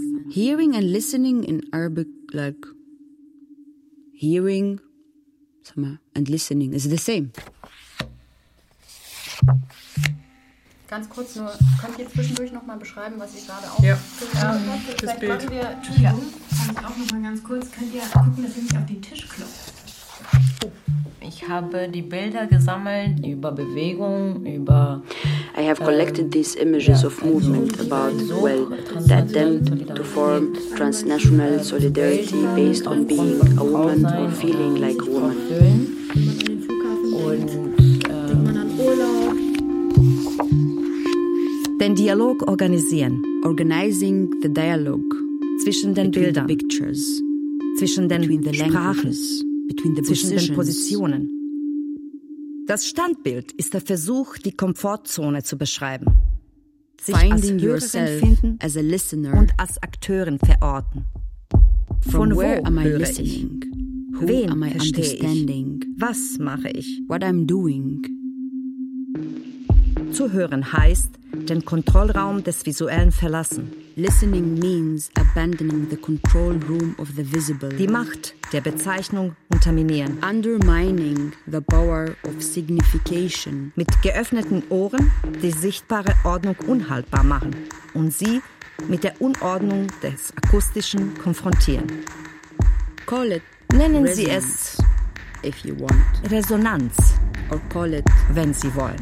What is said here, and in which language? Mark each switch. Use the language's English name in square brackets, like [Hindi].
[English] Hearing and listening in Arabic, like hearing and listening is the same. [German] Ganz kurz nur, könnt ihr zwischendurch noch mal beschreiben, was ihr gerade auch gemacht habt? Vielleicht können wir auch noch mal ganz kurz, könnt ihr gucken, dass ihr nicht auf den Tisch klopft? Ich habe die Bilder gesammelt über Bewegung, über... [English] I have collected these images of movement about, well, the attempt to form transnational solidarity based on being a woman or feeling like a woman. [German] Und den Dialog organisieren. [English] Organizing the dialogue. [German] Zwischen den Bildern. [English] Pictures. [German] Zwischen den Sprachen. [English] Between the [German] zwischen den Positionen. Das Standbild ist der Versuch, die Komfortzone zu beschreiben. Sich [English] finding [German] als Hörerin [English] yourself [German] finden [English] as a listener [German] und als Akteurin verorten. [English] From where am I listening? Who wen am I understanding? [German] Ich? Was mache ich? [English] What I'm doing? [German] Zuhören heißt, den Kontrollraum des Visuellen verlassen. [English] Listening means abandoning the control room of the visible. [German] Die Macht der Bezeichnung unterminieren. [English] Undermining the power of signification. [German] Mit geöffneten Ohren die sichtbare Ordnung unhaltbar machen und sie mit der Unordnung des Akustischen konfrontieren. [English] Call it [German] nennen Sie es [English] if you want. [German] Resonanz. [English] Or call it, [German] wenn Sie wollen.